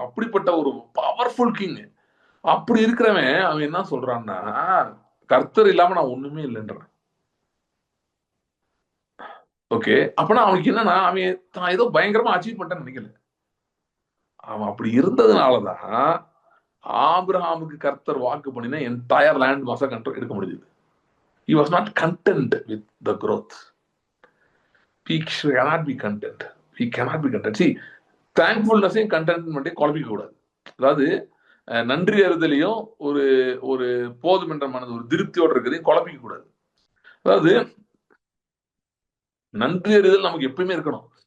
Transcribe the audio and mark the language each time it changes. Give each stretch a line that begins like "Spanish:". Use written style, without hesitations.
Tamil: அப்படிப்பட்ட ஒரு powerful king. அப்படி இருக்கிறவன் அவன் என்ன சொல்றான்னா, கர்த்தர் இல்லாம நான் ஒண்ணுமே இல்லைன்றான். ஓகே, அப்பனா அவனுக்கு என்னன்னா, அவன் தான் ஏதோ பயங்கரமா அச்சீவ் பண்ணிட்டான்னு நினைக்கல. அவன் அப்படி இருந்ததுனாலதான் ஆபிரகாமுக்கு கர்த்தர் வாக்கு பண்ணினா
English: entire land மாச control
Tamil: எடுக்க முடியுது.
English: He was not content with the growth. He cannot be content. He cannot be content.
Tamil: See, தேங்க்ஃபுல்னஸையும் கண்டென்ட்மெண்ட்டையும் குழப்பிக்க கூடாது. அதாவது நன்றி அறிதலையும் ஒரு ஒரு போதும் என்ற மனது, ஒரு திருப்தியோடு இருக்கிறதையும் குழப்பிக்க கூடாது. அதாவது நன்றி அறிதல் நமக்கு எப்பயுமே இருக்கணும்.